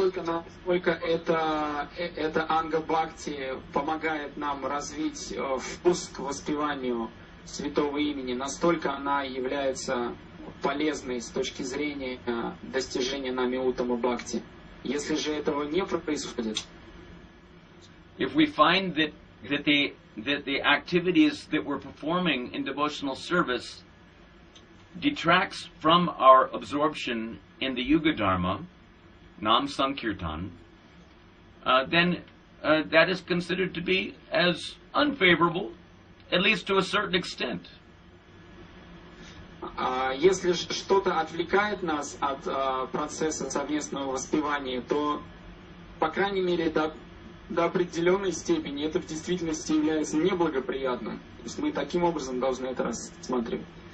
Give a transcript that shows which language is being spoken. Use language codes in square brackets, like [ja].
[ru] насколько эта анга бхакти помогает нам развить вкус к воспеванию святого имени, настолько она является полезной с точки зрения достижения нами Уттама Бхакти. Если же этого не происходит, [en] if we find that the activities that we're performing in devotional service detracts from our absorption in the Yuga Dharma, Nam Sankirtan, then that is considered to be as unfavorable, at least to a certain extent. [ru] Если что-то отвлекает нас от процесса совместного воспевания, то, по крайней мере, до определенной степени это в действительности является неблагоприятным. То есть мы таким образом должны это рассматривать.